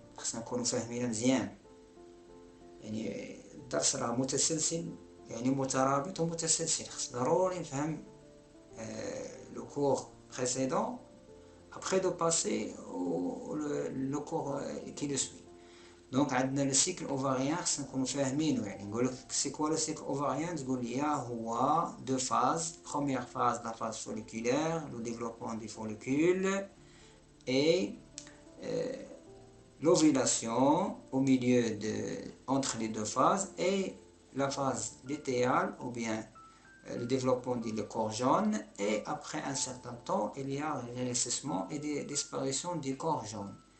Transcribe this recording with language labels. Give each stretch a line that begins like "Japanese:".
Arabic: خصنا نكونوا فاهمين مزيان. يعني الدرس راه متسلسل يعني مترابط ومتسلسل. خص ضروري نفهم
French: le cours précédent après de passer le cours qui le suit.
Arabic: Donc عندنا le cycle ovarien خصنا نكونوا فاهمينه. يعني نقولك
French: c'est quoi le cycle ovarien
Arabic: تقول لي هو
French: deux phases. Première phase la phase folliculaire, le développement du follicule et l'ovulation au milieu entre les deux phases et la phase lutéale ou bien le développement du corps jaune et après un certain temps il y a le rétrécissement et la disparition du corps jaune.